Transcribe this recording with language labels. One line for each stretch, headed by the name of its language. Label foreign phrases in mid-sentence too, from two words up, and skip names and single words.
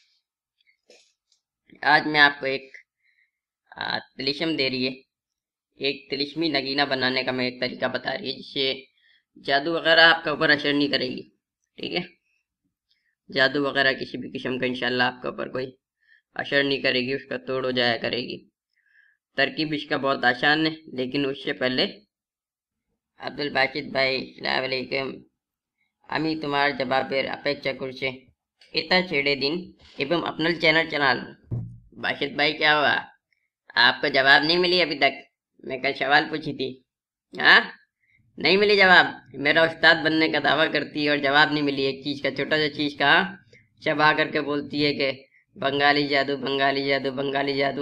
Urdu: آج میں آپ کو ایک تلسم دے رہی ہے، ایک تلسمی نگینہ بنانے کا میں ایک طریقہ بتا رہی ہے جس سے جادو وغیرہ آپ کے اوپر اثر نہیں کرے گی۔ ٹھیک ہے، جادو وغیرہ کسی بھی قسم کا
Arabic: انشاءاللہ
Urdu: آپ کے اوپر کوئی اثر نہیں کرے گی، اس کا توڑ ہو جایا کرے گی۔ ترکیب اس کا بہت آسان ہے، لیکن اس سے پہلے عبدالباسط بھائی
Arabic: السلام علیکم،
Bangla: আমি তোমার জবাবের অপেক্ষা করছে এটা ছেড়ে দিন এবং আপনার চ্যানেল চালান।
Urdu: باسط بھائی کیا ہوا، آپ کو جواب نہیں ملی ابھی تک? میں کل سوال پوچھی تھی، ہاں نہیں ملی جواب? میرا استاد بننے کا دعویٰ کرتی ہے اور جواب نہیں ملی ایک چیز کا، چھوٹا سا چیز کا. سب آکر کے بولتی ہے کہ بنگالی جادو بنگالی جادو بنگالی جادو.